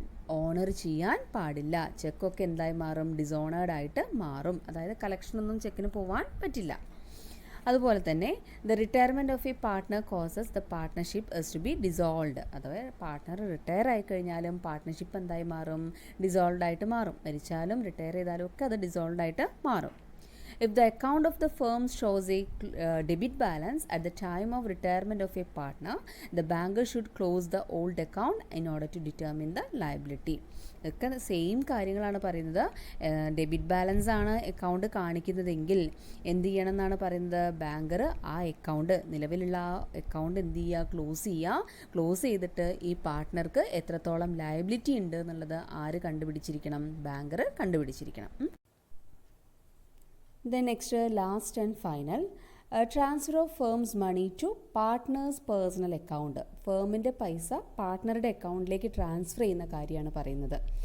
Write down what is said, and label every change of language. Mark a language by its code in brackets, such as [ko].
[ml] Owner ചെയ്യാൻ പാടില്ല. ചെക്കൊക്കെ എന്തായി മാറും? ഡിസോണേർഡ് ആയിട്ട് മാറും. അതായത് കളക്ഷനൊന്നും ചെക്കിന് പോകാൻ പറ്റില്ല. അതുപോലെ തന്നെ [en] The retirement of a partner causes the partnership is to be dissolved. [ml] അഥവാ പാർട്ട്ണർ റിട്ടയർ ആയി കഴിഞ്ഞാലും പാർട്ട്ണർഷിപ്പ് എന്തായി മാറും? ഡിസോൾവ്ഡ് ആയിട്ട് മാറും. മരിച്ചാലും റിട്ടയർ ചെയ്താലും ഒക്കെ അത് ഡിസോൾവ്ഡ് ആയിട്ട് മാറും. [en] If the account of the firm shows a debit balance at the time of retirement of a partner, the banker should close the old account in order to determine the liability. [ml] ഒക്കെ same കാര്യങ്ങളാണ് പറയുന്നത്. Debit balance ആണ് account കാണിക്കുന്നതെങ്കിൽ എന്ത് ചെയ്യണം എന്നാണ് പറയുന്നത്? Banker ആ account, നിലവിലുള്ള ആ അക്കൗണ്ട് എന്ത് ചെയ്യുക? ക്ലോസ് ചെയ്തിട്ട് ഈ പാർട്ട്ണർക്ക് എത്രത്തോളം ലയബിലിറ്റി ഉണ്ട് എന്നുള്ളത് ആര് കണ്ടുപിടിച്ചിരിക്കണം? Banker കണ്ടുപിടിച്ചിരിക്കണം. [en] Then next, last and final, transfer of firm's money to partner's personal account. [ml] ഫേമിൻ്റെ പൈസ പാർട്ട്ണറുടെ അക്കൗണ്ടിലേക്ക് ട്രാൻസ്ഫർ ചെയ്യുന്ന കാര്യമാണ് പറയുന്നത്.